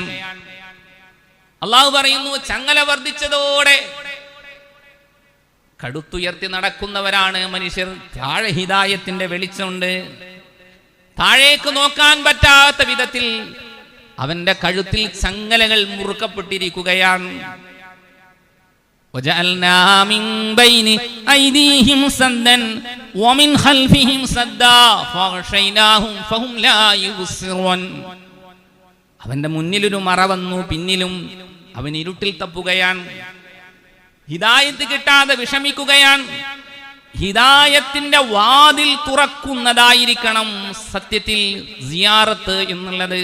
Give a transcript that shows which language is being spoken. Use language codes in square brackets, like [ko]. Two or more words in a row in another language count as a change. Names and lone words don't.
[ml] അള്ളാഹു പറയുന്നു, ചങ്ങല വർദ്ധിച്ചതോടെ കടുത്തുയർത്തി നടക്കുന്നവരാണ് മനുഷ്യർ. താഴെ ഹിദായത്തിന്റെ വെളിച്ചമുണ്ട്. താഴേക്ക് നോക്കാൻ പറ്റാത്ത വിധത്തിൽ അവന്റെ കഴുത്തിൽ ചങ്ങലകൾ മുറുക്കപ്പെട്ടിരിക്കുകയാണ്. [ar] وجعلنا من بين أيديهم سدا ومن خلفهم سدا فغشيناهم فهم لا يبصرون. [ml] അവന്റെ മുന്നിലൊരു മറ വന്നു, പിന്നിലും അവൻ ഇരുട്ടിൽ തപ്പുകയാണ്. ഹിദായത്ത് കിട്ടാതെ വിഷമിക്കുകയാണ്. ഹിദായത്തിന്റെ വാതിൽ തുറക്കുന്നതായിരിക്കണം സത്യത്തിൽ സിയാറത്ത് എന്നുള്ളത്.